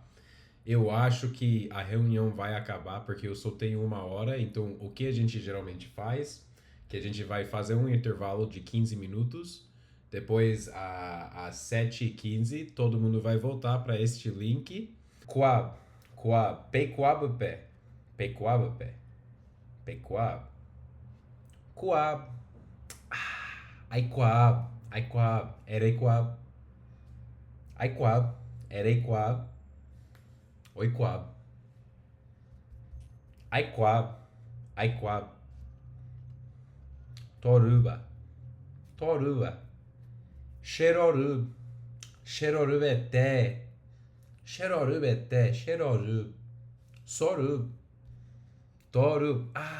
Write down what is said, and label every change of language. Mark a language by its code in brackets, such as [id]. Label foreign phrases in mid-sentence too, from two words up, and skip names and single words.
[pt] Eu acho que a reunião vai acabar porque eu só tenho 1 hora, então o que a gente geralmente faz, que a gente vai fazer um intervalo de 15 minutos, depois às 7h15 todo mundo vai voltar para este link. [tpw] Coab, Coab, Pequabapé, Pequabapé, Pequab, Coab, Aiquab, Aiquab, Erequab, Aiquab, Erequab, Oiquab, Aiquab, Aiquab, Toruba, Toruba, Xerorub, Xerorubeté, Xerorubeté, Xerorub, Sorub, Torub,